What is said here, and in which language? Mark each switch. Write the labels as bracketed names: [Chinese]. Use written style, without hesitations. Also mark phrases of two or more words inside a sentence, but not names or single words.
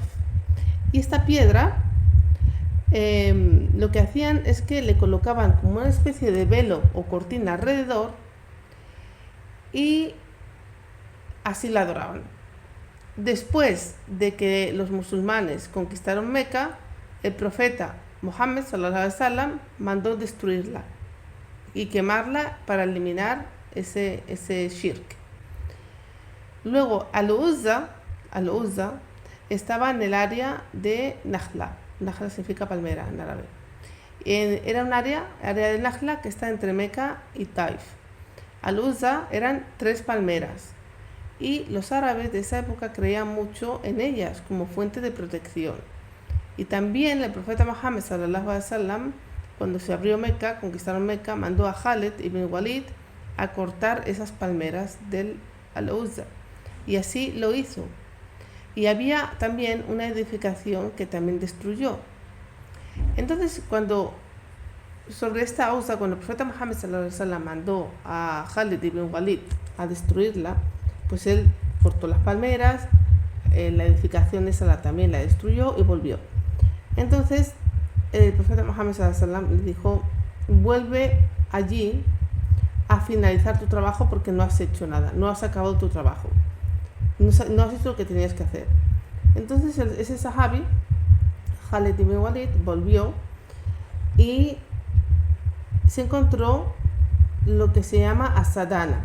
[Spanish] Y esta piedra, lo que hacían es que le colocaban como una especie de velo o cortina alrededor y así la adoraban. Después de que los musulmanes conquistaron Meca, el profeta Muhammad [Arabic] صلى الله عليه وسلم [Spanish] mandó destruirla y quemarla para eliminar ese shirk. Luego Al-Uzza estaba en el área de Nakhla. Nakhla significa palmera en árabe. Era un área de Nakhla que está entre Meca y Taif. Al-Uzza eran 3 palmeras y los árabes de esa época creían mucho en ellas como fuente de protección. Y también el profeta Muhammad [Arabic] صلى الله عليه وسلم, [Spanish] cuando se abrió Meca, conquistaron Meca, mandó a Khalid ibn Walid a cortar esas palmeras del Al-Uzza. Y así lo hizo. Y había también una edificación que también destruyó. Entonces, sobre esta Uzza, cuando el profeta Muhammad [Arabic] صلى الله عليه وسلم [Spanish] mandó a Khalid ibn Walid a destruirla, pues él cortó las palmeras, la edificación esa también la destruyó y volvió. Entonces el profeta Muhammad [Arabic] صلى الله عليه وسلم [Spanish] le dijo: vuelve allí a finalizar tu trabajo porque no has hecho nada, no has acabado tu trabajo, no has hecho lo que tenías que hacer. Entonces ese sahabi, Khalid ibn Walid, volvió y se encontró lo que se llama Asadana.